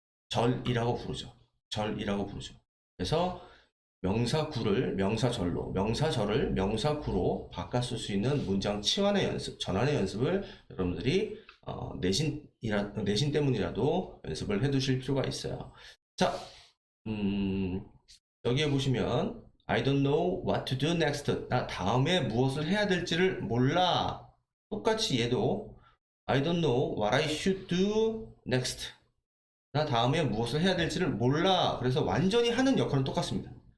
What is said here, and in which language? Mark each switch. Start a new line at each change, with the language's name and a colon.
Korean: 절이라고 부르죠. 그래서 명사구를 명사절로, 명사절을 명사구로 바꿔 쓸 수 있는 문장 치환의 연습, 전환의 연습을 여러분들이 내신 때문이라도 연습을 해 두실 필요가 있어요. 자, 여기에 보시면
English: I don't know what to do next.
Korean: 나 다음에 무엇을 해야 될지를 몰라. 똑같이 얘도
English: I don't know what I should do next.
Korean: 나 다음에 무엇을 해야 될지를 몰라. 그래서 완전히 하는 역할은 똑같습니다.